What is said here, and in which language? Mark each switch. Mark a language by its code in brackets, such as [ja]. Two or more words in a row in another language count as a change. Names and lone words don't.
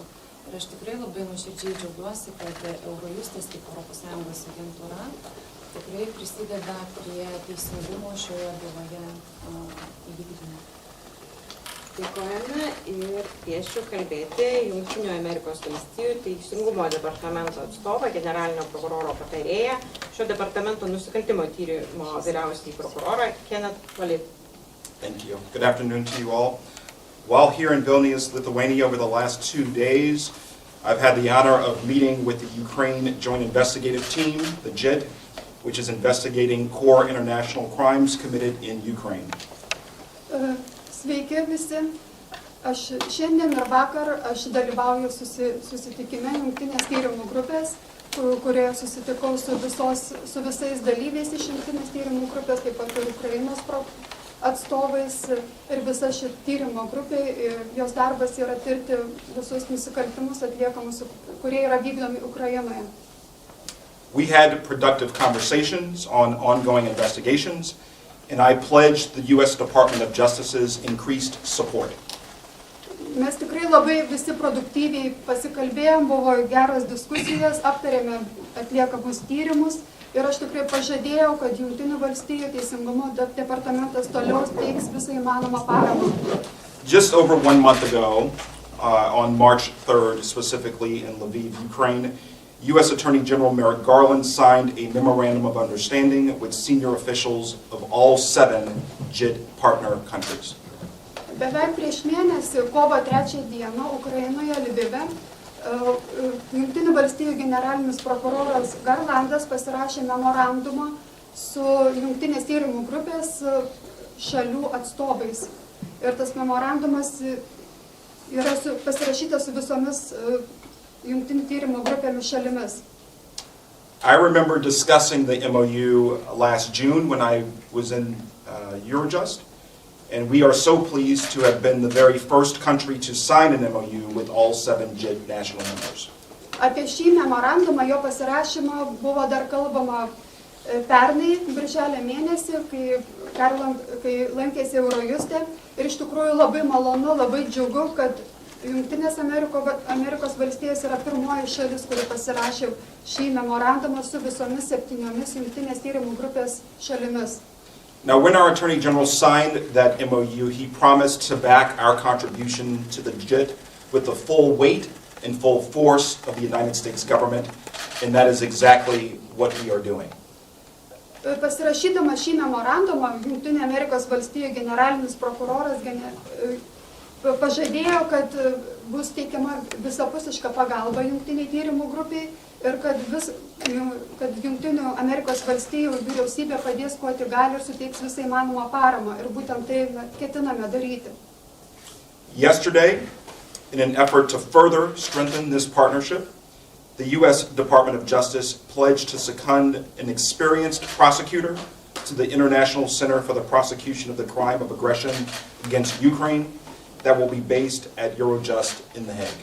[lt] Ir aš tikrai labai nuoširdžiai džiaugiuosi, kad Eurojustas kaip ES agentūra tikrai prisideda prie teisingumo šioje byloje įvykdymo. Dėkojame ir kviečiu kalbėti Jungtinių Amerikos Valstijų teisingumo departamento atstovą, generalinio prokuroro patarėją, šio departamento nusikaltimo tyrimo vyriausiąjį prokurorą Kenneth Polite. [en] Thank you. Good afternoon to you all. While here in Vilnius, Lithuania, over the last 2 days, I've had the honor of meeting with the Ukraine Joint Investigative Team, the JIT, which is investigating core international crimes committed in Ukraine. [lt] Sveiki visi. Šiandien ir vakar aš dalyvauju susitikime Jungtinės tyrimų grupės, kurioje susitikau su visais dalyviais iš Jungtinės tyrimų grupės, taip pat ir Ukrainos atstovais ir visa ši tyrimo grupė, jos darbas yra tirti visus nusikaltimus atliekamus, kurie yra vykdomi Ukrainoje. [en] We had productive conversations on ongoing investigations, and I pledged the U.S. Department of Justice's increased support. [lt] Mes tikrai labai visi produktyviai pasikalbėjom, buvo geros diskusijos, aptarėme atliekamus tyrimus. Ir aš tikrai pažadėjau, kad Jungtinių Valstijų teisingumo departamentas toliau teiks visą įmanomą paramą. [en] Just over 1 month ago, on March 3rd, specifically in Lviv, Ukraine, U.S. Attorney General Merrick Garland signed a memorandum of understanding with senior officials of all 7 JIT partner countries. [lt] Beveik prieš mėnesį, kovo 3 dieną, Ukrainoje, Lvive, Jungtinių Valstijų generalinis prokuroras Garlandas pasirašė memorandumą su Jungtinės tyrimų grupės šalių atstovais. Ir tas memorandumas yra pasirašytas su visomis Jungtinių tyrimų grupėmis šalimis. [en] I remember discussing the MOU last June when I was in Eurojust. And we are so pleased to have been the very first country to sign an MOU with all 7 JIT national members. [lt] Apie šį memorandumą, jo pasirašymą buvo dar kalbama pernai, birželio mėnesį, kai lankėsi Eurojuste. Ir iš tikrųjų labai malonu, labai džiugu, kad Jungtinės Amerikos Valstijos yra pirmoji šalis, kuri pasirašė šį memorandumą su visomis 7 Jungtinės tyrimų grupės šalimis. [en] Now, when our Attorney General signed that MOU, he promised to back our contribution to the JIT with the full weight and full force of the United States government, and that is exactly what we are doing. [lt] Pasirašydamas šį memorandumą, Jungtinių Amerikos Valstijų generalinis prokuroras pažadėjo, kad bus teikiama visapusiška pagalba Jungtiniai tyrimų grupiai ir kad Jungtinių Amerikos Valstijų vyriausybė padės kuo tik gali ir suteiks visą įmanomą paramą. Ir būtent tai ketiname daryti. [en] Yesterday, in an effort to further strengthen this partnership, the U.S. Department of Justice pledged to second an experienced prosecutor to the International Center for the Prosecution of the Crime of Aggression against Ukraine that will be based at Eurojust in The Hague.